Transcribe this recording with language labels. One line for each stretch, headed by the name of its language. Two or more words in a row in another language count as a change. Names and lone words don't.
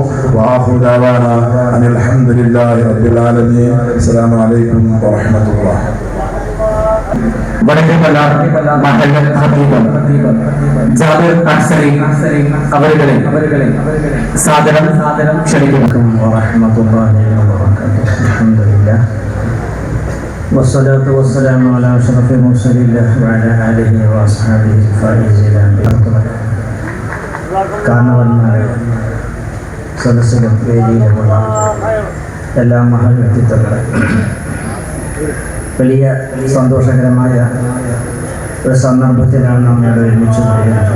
Arabic: وآخر دعوانا أن الحمد لله رب العالمين. السلام عليكم ورحمة الله.
Malayalam: അവരുടെ സാദരം ക്ഷണിക്കുന്നു.
Arabic: والصلاة والسلام على أشرف المرسلين وعلى آله وأصحابه الفائزين
Malayalam: കാരണവന്മാരെ, സദസ്സിലും വേദിയിലുമുള്ള എല്ലാ മഹൽ വ്യക്തിത്വങ്ങളെ, വലിയ സന്തോഷകരമായ ഒരു സന്ദർഭത്തിലാണ് നാം ഇവിടെ ഒരുമിച്ച് കൂടിയത്.